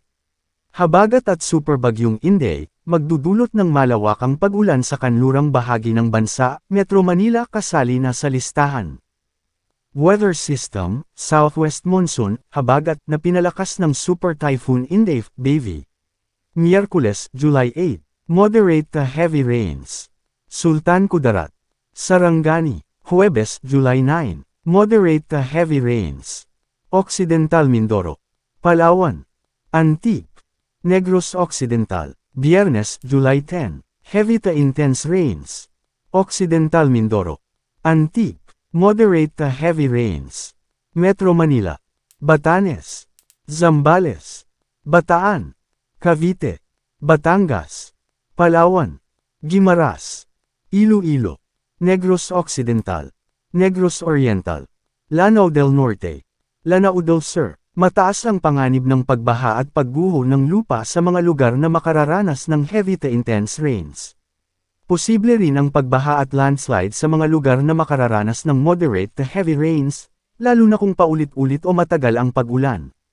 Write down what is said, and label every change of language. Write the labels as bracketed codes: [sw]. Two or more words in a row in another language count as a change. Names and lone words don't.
[tl] Habagat at Super Bagyong Inday, magdudulot ng malawakang pag-ulan sa kanlurang bahagi ng bansa, Metro Manila kasali na sa listahan. [en] Weather System, Southwest Monsoon, [tl] habagat na pinalakas ng Super Typhoon Inday, Bavi. Miyerkules, [en] July 8, moderate to heavy rains. [tl] Sultan Kudarat. Sarangani, Huwebes, [en] July 9, moderate to heavy rains. [tl] Occidental Mindoro. Palawan. Antique. Negros Occidental, Biyernes, [en] July 10, heavy to intense rains. [tl] Occidental Mindoro. Antique. [en] Moderate to heavy rains. [tl] Metro Manila. Batanes. Zambales. Bataan. Cavite. Batangas. Palawan. Guimaras. Iloilo. Negros Occidental. Negros Oriental. Lanao del Norte. Lanao del Sur. Mataas ang panganib ng pagbaha at pagguho ng lupa sa mga lugar na makararanas ng [en] heavy to intense rains. [tl] Posible rin ang pagbaha at landslide sa mga lugar na makararanas ng [en] moderate to heavy rains, [tl] lalo na kung paulit-ulit o matagal ang pag-ulan.